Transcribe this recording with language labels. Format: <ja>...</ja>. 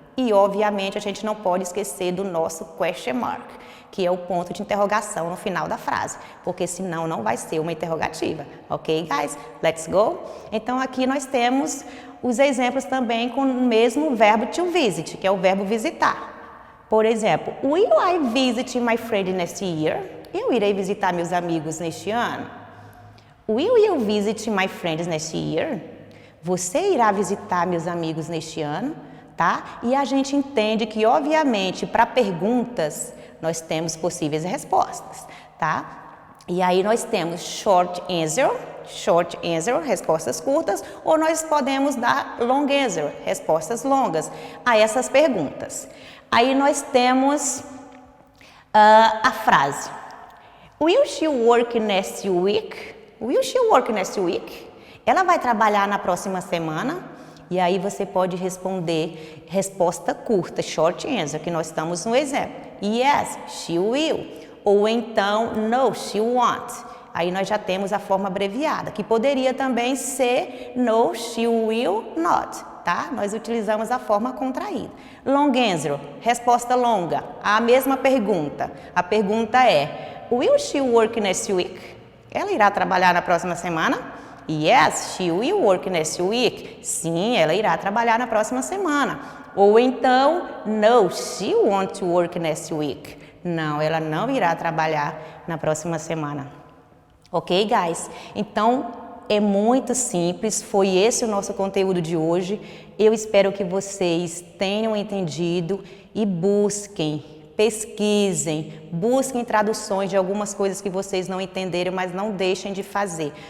<pt>E, obviamente, a gente não pode esquecer do nosso question mark, que é o ponto de interrogação no final da frase, porque senão não vai ser uma interrogativa.</pt> <en>Ok, guys? Let's go?</en> <pt>Então, aqui nós temos os exemplos também com o mesmo verbo to visit, que é o verbo visitar. Por exemplo,</pt> <en>will I visit my friend next year?</en> <pt>Eu irei visitar meus amigos neste ano.</pt> <en>Will you visit my friends next year?</en> <pt>Você irá visitar meus amigos neste ano? Tá? E a gente entende que, obviamente, para perguntas, nós temos possíveis respostas, tá? E aí nós temos short answer, respostas curtas, ou nós podemos dar long answer, respostas longas a essas perguntas. Aí nós temos a frase.</pt> <en>Will she work next week? Will she work next week?</en> <pt>Ela vai trabalhar na próxima semana? E aí você pode responder resposta curta, short answer, que nós estamos no exemplo.</pt> <en>Yes, she will.</en> <pt>Ou então,</pt> <en>no, she won't.</en> <pt>Aí nós já temos a forma abreviada, que poderia também ser</pt> <en>no, she will not,</en> <pt>tá? Nós utilizamos a forma contraída.</pt> <en>Long answer,</en> <pt>resposta longa, a mesma pergunta. A pergunta é,</pt> <en>will she work next week?</en> <pt>Ela irá trabalhar na próxima semana?</pt> <en>Yes, she will work next week.</en> <pt>Sim, ela irá trabalhar na próxima semana. Ou então,</pt> <en>no, she won't work next week.</en> <pt>Não, ela não irá trabalhar na próxima semana.</pt> <en>Ok, guys?</en> <pt>Então, é muito simples. Foi esse o nosso conteúdo de hoje. Eu espero que vocês tenham entendido e busquem. Pesquisem, busquem traduções de algumas coisas que vocês não entenderam, mas não deixem de fazer.</pt>